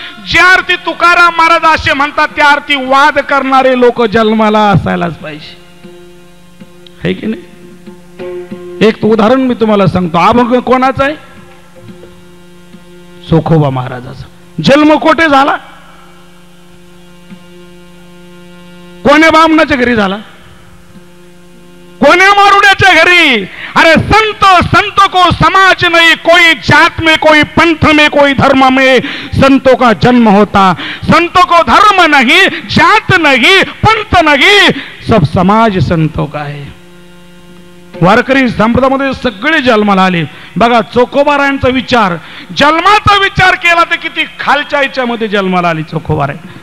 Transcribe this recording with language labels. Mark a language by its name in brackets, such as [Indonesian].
[Marathi] ज्या अर्थी तुकाराम महाराज असे म्हणतात त्या अर्थी वाद करणारे लोक जन्माला असायलाच पाहिजे, है की नाही? एक उदाहरण मी तुम्हाला सांगतो। अभंग कोणाचा आहे? चोखोबा महाराजाचा। जन्म कोठे झाला? कोण्या बामणाच्या घरी झाला? कोण्या मारुड्याच्या घरी? [Hindi] अरे संत संत को समाज नहीं, कोई जात में कोई पंथ में कोई धर्म में संतों का जन्म होता। संतों को धर्म नहीं, जात नहीं, पंथ नहीं, सब समाज संतों का है। [Marathi] वारकरी संप्रदायामध्ये सगळे जन्माला आले। बघा चोखोबारायांचा विचार, जन्माचा विचार केला तर किती खालच्या याच्यामध्ये जन्माला आली चोखोबाराय।